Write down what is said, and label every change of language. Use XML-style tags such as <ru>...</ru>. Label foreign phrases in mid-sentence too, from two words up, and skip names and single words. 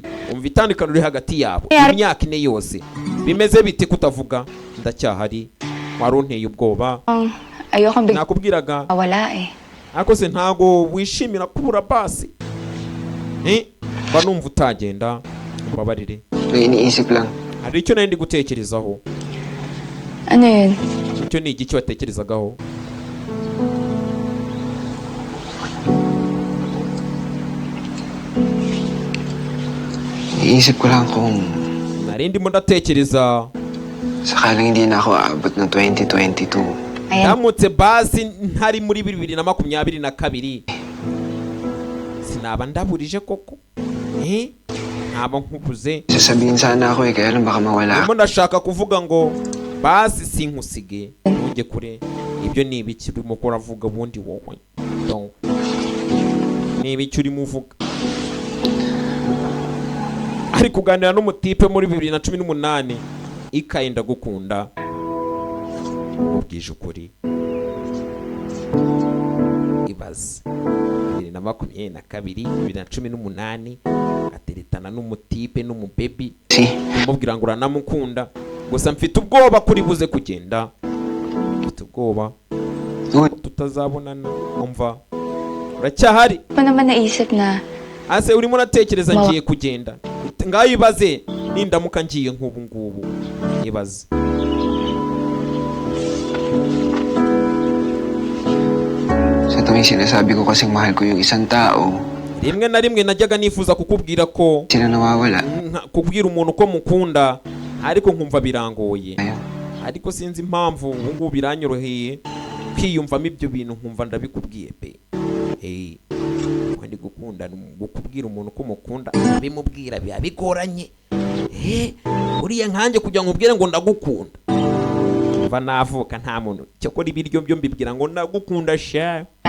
<rw>Umva itandukano riri hagati yabo imyaka ine yose. Bimeze bite kutavuga? Ndacyahari, warunteye ubwoba.</rw> <tl>Ayoko</tl> <rw>nakubwiraga</rw> <tl>wala</tl> <rw>Ako se ntago wishimira kubura basi? Ba numva utagenda ubabarire.</rw> <tl>Iniisip lang.</tl> <rw>Hari icyo nari ndi gutekerezaho.</rw> <tl>Ano yun?</tl> <rw>Icyo ni igiki watekerezagaho?</rw> <tl>Iniisip ko lang kung</tl> <rw>nari ndimo ndatekereza</rw> <tl>sakaling hindi na ako aabot ng 2022.</tl> <rw>Ndamutse basi ntari muri 2022 sinaba ndaburije koko. Ntabwo nkubuze.</rw> <tl>Sasabihin sana ako kaya lang baka mawala.</tl> <rw>Ndimo ndashaka kuvuga ngo basi sinkusige ntujye kure. Ibyo ni ibiki urimo kuravuga bundi wowe? Ni ibiki urimo uvuga? ari kuganira n'umutipe muri 2018 ikaye ndagukunda ubwije ukuri ibaze 2022 2018 ateretana n'umutipe n'umubebi umubwira ngo uranamukunda gusa mfite ubwoba kuri buze kugenda mfite ubwoba tutazabonana umva uracyahari</rw> <tl>pa naman naisip na</tl> <rw>ase urimo uratekereza ngiye kugenda ngaho ibaze nindamuka ngiye nk'ubu ngubu ibaze</rw> <tl>Sa tuwing sinasabi ko kasing mahal ko yung isang tao,</tl> <rw>rimwe na rimwe najyaga nifuza kukubwira ko</rw> <tl>sila nawawala.</tl> <rw>kubwira umuntu ko mukunda ariko nkumva birangoye ariko sinzi impamvu ubu ngubu biranyoroheye kwiyumvamo ibyo bintu nkumva ndabikubwiye pe ndi gukunda gukubwira umuntu ko mukunda bimubwira biba bigoranye uriya nkanjye kugira ngo ubwire ngo ndagukunda mva navuka nta muntu cyo kora ibiryo byo mbibwira ngo ndagukunda sha</rw>